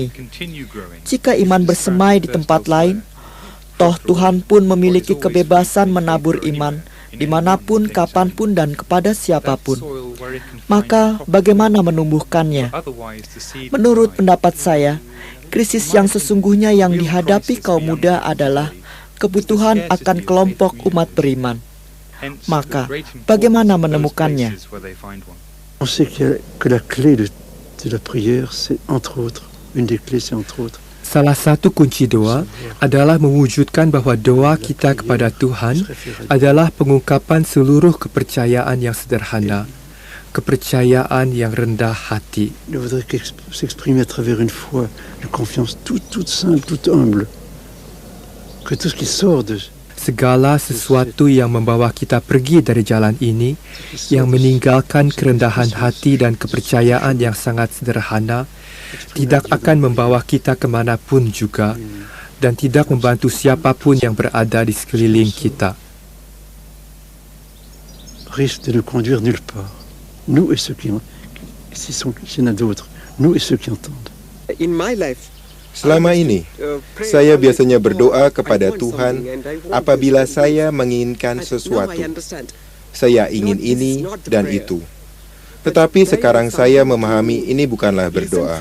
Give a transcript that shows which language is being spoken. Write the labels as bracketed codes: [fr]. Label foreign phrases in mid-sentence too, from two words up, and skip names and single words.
[id] Jika iman bersemai di tempat lain, toh Tuhan pun memiliki kebebasan menabur iman, dimanapun, kapanpun, dan kepada siapapun. Maka bagaimana menumbuhkannya? Menurut pendapat saya, krisis yang sesungguhnya yang dihadapi kaum muda adalah kebutuhan akan kelompok umat beriman. Maka bagaimana menemukannya? [fr] On sait que la clé de la prière, c'est entre autres, une des clés, c'est entre autres. [id] Salah satu kunci doa adalah mewujudkan bahawa doa kita kepada Tuhan adalah pengungkapan seluruh kepercayaan yang sederhana, kepercayaan yang rendah hati. [fr] Il voudrait s'exprimer à travers une foi, une confiance toute simple, toute humble. Que tout ce qui sort de [id] segala sesuatu yang membawa kita pergi dari jalan ini, yang meninggalkan kerendahan hati dan kepercayaan yang sangat sederhana, tidak akan membawa kita kemanapun juga dan tidak membantu siapapun yang berada di sekeliling kita. [fr] Risque de ne conduire nulle part. Nous et ceux qui s'il y en a d'autres, nous et ceux qui entendent. [en] In my life, [id] selama ini, saya biasanya berdoa kepada Tuhan apabila saya menginginkan sesuatu. Saya ingin ini dan itu. Tetapi sekarang saya memahami ini bukanlah berdoa.